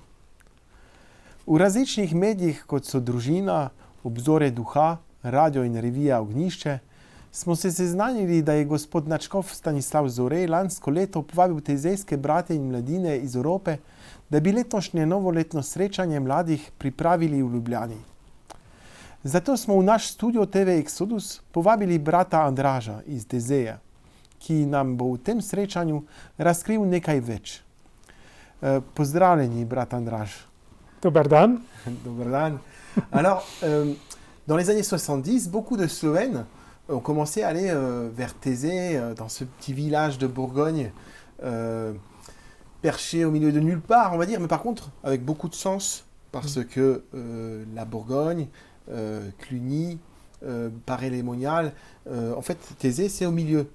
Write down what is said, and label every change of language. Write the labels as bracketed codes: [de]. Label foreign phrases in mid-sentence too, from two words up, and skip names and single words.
[sl] V različnih medijih, kot so Družina, Obzorje duha, radio in revija Ognjišče, smo se seznanili, da je gospod nadškof Stanislav Zorej lansko leto povabil tezejske brate in mladine iz Evrope, da bi letošnje novoletno srečanje mladih pripravili v Ljubljani. Zato smo v naš studio TV Exodus povabili brata Andraža iz Tezeja, ki nam bo v tem srečanju razkril nekaj več. Pozdravljeni, brat Andraž. [hr] Dobar dan. Dobar dan. [fr] Alors, dans les années 70, beaucoup de Slovènes ont commencé à aller vers Thésée, dans ce petit village de Bourgogne, perché au milieu de nulle part, on va dire, mais par contre, avec beaucoup de sens, parce que la Bourgogne, Cluny, Paray-les-Moniales, en fait, Thésée, c'est au milieu.